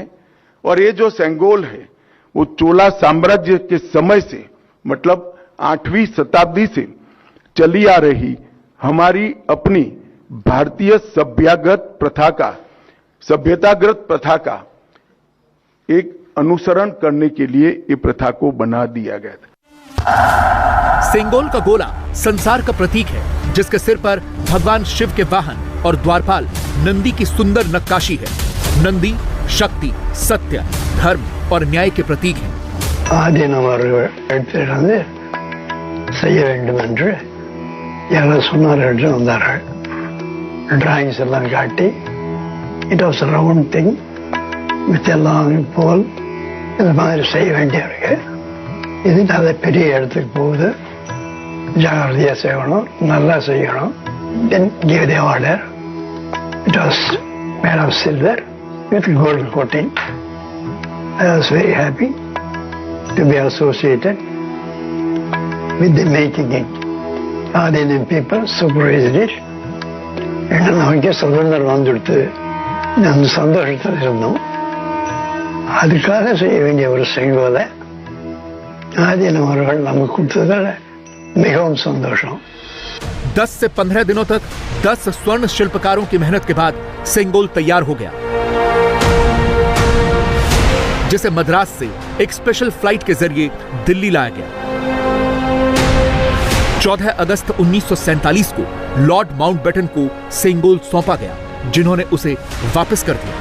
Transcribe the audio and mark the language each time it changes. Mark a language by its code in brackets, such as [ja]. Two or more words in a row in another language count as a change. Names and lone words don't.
[hi] और ये जो सेंगोल है वो चोला साम्राज्य के समय से, मतलब 8वीं शताब्दी से चली आ रही हमारी अपनी भारतीय सभ्यतागत प्रथा का एक अनुसरण करने के लिए ये प्रथा को बना दिया गया था। सेंगोल का गोला संसार का प्रतीक है, जिसके सिर पर भगवान शिव के वाहन और द्वारपाल नंदी की सुंदर नक्काशी है। नंदी शक्ति, सत्य, धर्म और न्याय के प्रतीक है। [ta] செய்ய வேண்டும் என்று யாரோ சொன்னார்கள் வந்தார்கள். டிராயிங்ஸ் எல்லாம் காட்டி [en] it was round thing with [ta] எல்லாம் போல் இந்த மாதிரி செய்ய வேண்டியிருக்கு. இது அதை பெரிய இடத்துக்கு போகுது, ஜாகிரதையா செய்யணும், நல்லா செய்யணும். [en] then give the order. it was made of silver with gold coating. I was very happy to be associated with the making it. Indian people supervised it. [ta] ஏன்னா நமக்கே சுதந்திரம் வந்துடுத்து, அந்த சந்தோஷத்தில் இருந்தோம். அதுக்காக செய்ய வேண்டிய ஒரு செங்கோலை ஆதீனம் அவர்கள் நமக்கு கொடுத்ததால மிகவும் संतोषம். [hi] 10 से 15 दिनों तक 10 स्वर्ण शिल्पकारों की मेहनत के बाद सेंगोल तैयार हो गया, जिसे मद्रास से एक स्पेशल फ्लाइट के जरिए दिल्ली लाया गया। 14 अगस्त 1947 को लॉर्ड माउंटबेटन को सेंगोल सौंपा गया, जिन्होंने उसे वापस कर दिया।